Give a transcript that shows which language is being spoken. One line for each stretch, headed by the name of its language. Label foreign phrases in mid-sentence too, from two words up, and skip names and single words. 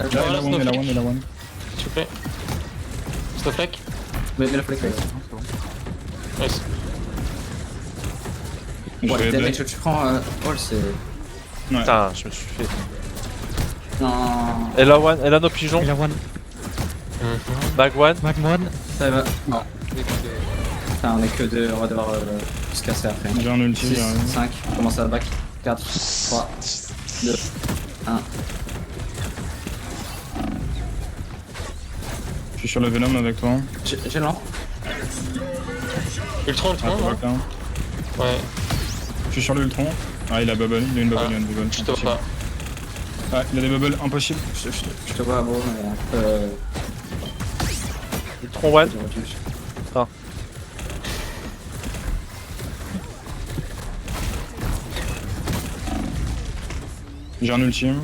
French: Là, il a one, il a one, il a one. S'il vous plaît. Snowflake. mets la flex. Nice. Bon, Je vais les aider. damage que tu prends, Paul, c'est. Ouais. Putain, je me suis fait. Non. Elle a one, elle a nos pigeons. Il a one, Mag one. Mag one. Ça va. Non. Putain, on est que deux, on va devoir se casser après. J'ai un ulti, 6, j'ai un- 5, commence à back. 4, 3, 2, 1. Je suis sur le Venom avec toi. J'ai l'an. Ultron, Ah, Ultron, faut non
English: back down.
French: Ouais, Je suis sur le Ultron. Ah, il a bubble, il a une bubble, Ah, il a une bubble. je te vois Impossible. pas. Ah, il a des bubbles, impossible. Je te vois, bon, mais. Ultron one. J'ai un ultime.